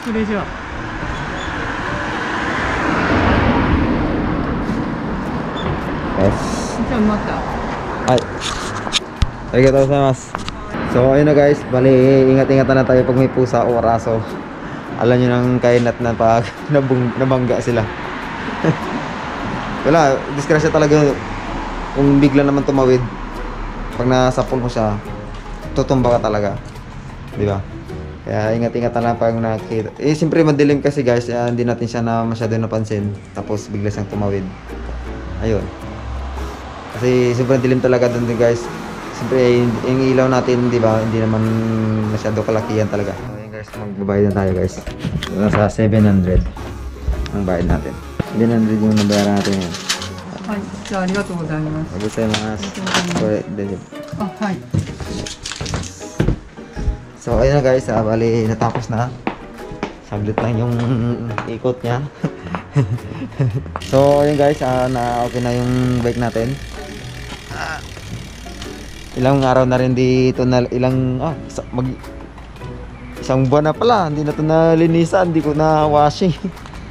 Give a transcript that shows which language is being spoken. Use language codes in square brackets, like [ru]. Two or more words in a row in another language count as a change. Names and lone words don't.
[ja] それじゃあ。じゃあまた。 Ay. ありがとうございます. [tl] So ayun na guys, bali ingat-ingatan na tayo pag may pusa o araso. Alam nyo nang kainat na pag nabangga sila. Wala, disgrasya talaga kung bigla naman tumawid. Pag nasapol mo siya, tutumba ka talaga. Di ba? Kaya ingat-ingatan na pag nakikita. Eh siyempre madilim kasi guys, hindi natin siya na masyado napansin. Tapos bigla siyang tumawid. Ayun. Kasi sobrang dilim talaga doon guys. Siyempre yung ilaw natin, di ba, hindi naman masyado kalakihan talaga. So yun guys, magbabayad na tayo guys. Nasa 700 ang bayad natin. 700 yung nabayaran natin yun. [ja] はい、じゃあありがとうございます。 Mag gozaimasu. はい。 [tl] So ayun na guys, bali natapos na. Saglit lang yung ikot niya. So ayun guys, na okay na yung bike natin. Ilang araw na rin dito na isang buwan na pala hindi na ito nalinisan, hindi ko na washing.